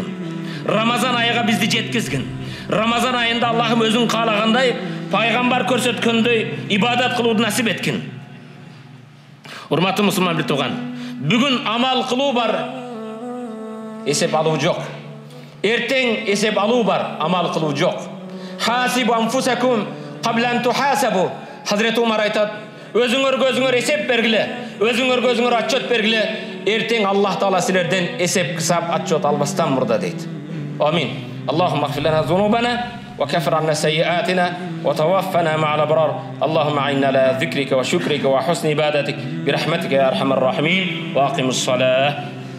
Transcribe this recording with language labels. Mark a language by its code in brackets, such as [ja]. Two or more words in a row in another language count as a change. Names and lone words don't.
[ky] Рамазан айыга бизди жеткизгин. Рамазан айында Аллахым өзүң каалагандай, пайгамбар көрсөткөндөй ибадат кылууну насип эткин. Урматтуу мусулман бир тууган, бүгүн амал кылуу бар, эсеп алуу жок. Эртең эсеп алуу бар, амал кылуу жок. [ar] حاسبوا أنفسكم قبل أن تحاسبوا. [ky] Хазрет Умар айтат, өзүңөр эсеп бергиле, өзүңөр отчет бергиле. Эртең Аллах Таала силерден эсеп кысап отчет албастан мурда дейт. Амин. [ar] اللهم اغفر لنا ذنوبنا وكفر عنا سيئاتنا وتوفنا مع الأبرار. اللهم أعنا على ذكرك وشكرك وحسن عبادتك برحمتك يا أرحم الراحمين. وأقم الصلاة.